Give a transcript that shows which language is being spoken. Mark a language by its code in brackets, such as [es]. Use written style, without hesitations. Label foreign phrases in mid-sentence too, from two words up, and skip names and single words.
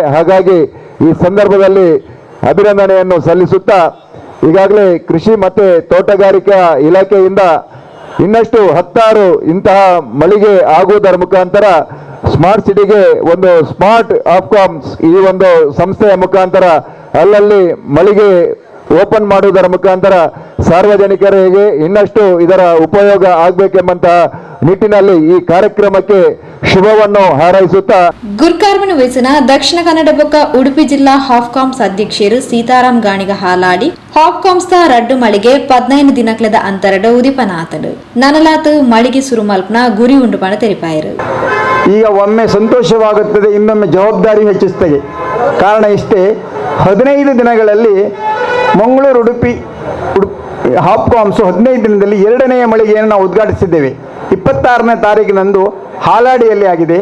[kn] ಹಾಗಾಗಿ ಈ ಸಂದರ್ಭದಲ್ಲಿ ಅಭಿನಂದನೆಯನ್ನು ಸಲ್ಲಿಸುತ್ತಾ ಈಗಾಗಲೇ ಕೃಷಿ ಮತ್ತು ತೋಟಗಾರಿಕಾ ಇಲಾಖೆಯಿಂದ ಇನ್ನಷ್ಟು 10 ಇಂತಹ ಮಳಿಗೆ ಆಗುವುದರ ಮುಖಾಂತರ [en] smart city [kn] ಒಂದು ಸ್ಮಾರ್ಟ್ ಆಫ್ಕಾಮ್ಸ್ ಈ ಒಂದು ಸಂಸ್ಥೆಯ ಮುಖಾಂತರ ಅಲ್ಲಲ್ಲಿ ಮಳಿಗೆ ಓಪನ್ ಮಾಡುವುದರ ಮುಖಾಂತರ ಸಾರ್ವಜನಿಕರಿಗೆ ಇನ್ನಷ್ಟು ಇದರ ಉಪಯೋಗ ಆಗಬೇಕೆಂಬಂತಹ ನಿಟ್ಟಿನಲ್ಲಿ ಈ ಕಾರ್ಯಕ್ರಮಕ್ಕೆ ಶುಭವನ್ನು ಹಾರೈಸುತ್ತಾ [tcy] ಗುರ್ಕಾರ್ಮನ ವಯಸ್ಸಿನ ದಕ್ಷಿಣ ಕನ್ನಡ ಬೊಕ್ಕ ಉಡುಪಿ ಜಿಲ್ಲಾ ಹಾಪ್ಕಾಮ್ಸ್ ಅಧ್ಯಕ್ಷರು ಸೀತಾರಾಮ್ ಗಾಣಿಗ ಹಾಲಾಡಿ ಹಾಪ್ಕಾಮ್ಸ್ ರಡ್ಡು ಮಳಿಗೆ 15 ದಿನಕ್ಲದ ಅಂತರಡ ಉದಿಪನಾತಡು ನನಲಾತು ಮಳಿಗೆ ಸುರು ಮಲ್ಪನ ಗುರಿ ಉಂಡು ಪಣ ತೆರಿಪಾಯರು. [kn] ಈಗ ಒಮ್ಮೆ ಸಂತೋಷವಾಗುತ್ತದೆ, ಇನ್ನೊಮ್ಮೆ ಜವಾಬ್ದಾರಿ ಹೆಚ್ಚಿಸ್ತದೆ. ಕಾರಣ ಇಷ್ಟೇ, 15 ದಿನಗಳಲ್ಲಿ ಮಂಗಳೂರು ಉಡುಪಿ ಹಾಪ್ಕಾಮ್ಸು 15 ದಿನದಲ್ಲಿ 2ನೇ ಮಳಿಗೆಯನ್ನು ನಾವು ಉದ್ಘಾಟಿಸಿದ್ದೇವೆ. 26ನೇ ತಾರೀಕಿನಂದು ಹಾಲಾಡಿಯಲ್ಲಿ ಆಗಿದೆ.